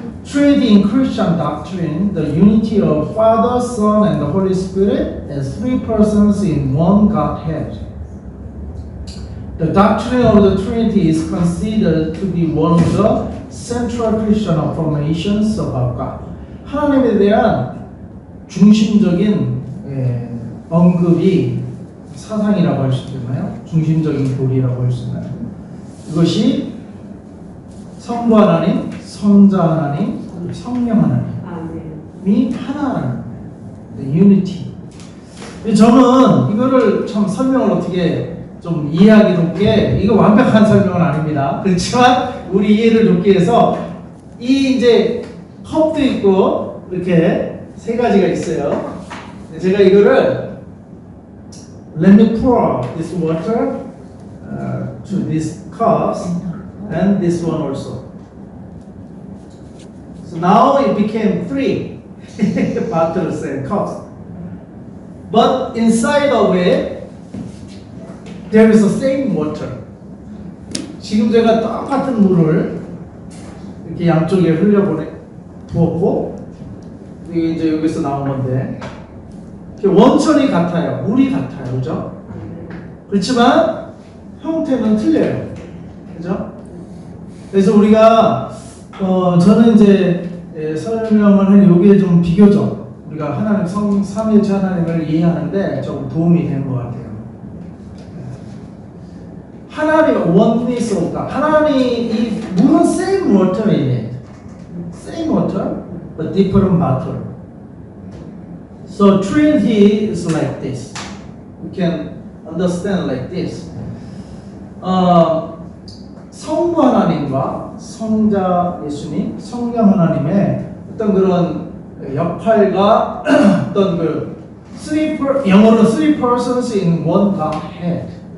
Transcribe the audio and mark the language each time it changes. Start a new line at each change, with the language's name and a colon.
English: Trinity in Christian doctrine, the unity of Father, Son, and the Holy Spirit as three persons in one Godhead. The doctrine of the Trinity is considered to be one of the central Christian affirmations about God.
Korean: 하나님에 대한 중심적인 언급이 사상이라고 할 수 있나요? 중심적인 교리라고 할 수 있나요? 이것이 성부 하나님, 성자 하나님, 성령 하나님이 하나라는 unity. 저는 이거를 참 설명을 어떻게 좀 이해하기 좋게, 이거 완벽한 설명은 아닙니다. 그렇지만 우리 이해를 돕기 위해서 이 이제 컵도 있고 이렇게 세 가지가 있어요. 제가 이거를
English: let me pour this water to these cups and this one also. So now it became 3 bottles and cups. But inside of it there is the same water.
Korean: 지금 제가 똑같은 물을 이렇게 양쪽에 부었고 이게 이제 여기서 나온 건데 원천이 같아요. 물이 같아요. 그죠? 그렇지만 형태는 틀려요. 그죠? 그래서 우리가 저는 이제 설명을 한 요게 좀 비교적 우리가 하나님 삼위일체 하나님을 이해하는데 좀 도움이 되는 것 같아요.
English: 하나님 oneness of God.
Korean: 하나님이 물은
English: same water in it, same water, but different matter. So Trinity is like this. We can understand like this.
Korean: 성부 하나님과 성자 예수님, 성령 하나님의 어떤 그런 역할과 어떤 그 영어로
English: three persons in one Godhead.